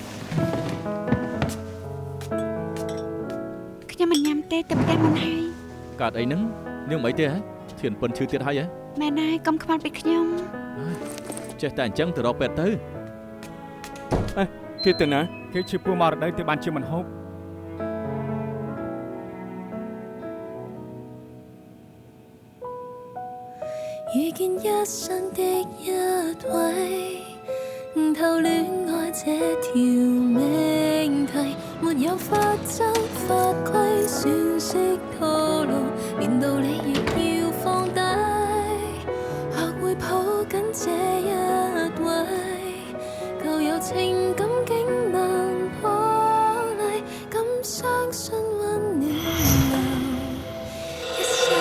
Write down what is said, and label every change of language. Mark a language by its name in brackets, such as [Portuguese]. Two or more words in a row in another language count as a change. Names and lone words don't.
[Khmer] ខ្ញុំមិនញ៉ាំទេទៅផ្ទះមុនហើយ កើតអីហ្នឹងនាងមិនអីទេហ៎ធៀនពិនឈឺទៀតហើយហ៎ មែនហើយកុំខ្វល់ពីខ្ញុំ ចេះតែអញ្ចឹងទៅរកពេទ្យទៅ គេទៅណា គេឈឺពោះមករដូវទៅបានជាមិនហូប [Cantonese] 遇見一生的一位，悟透戀愛這條命題，沒有法則法規算式套路，連道理亦要放低，學會抱緊這一位，舊有情感竟能破例，敢相信溫暖流一世。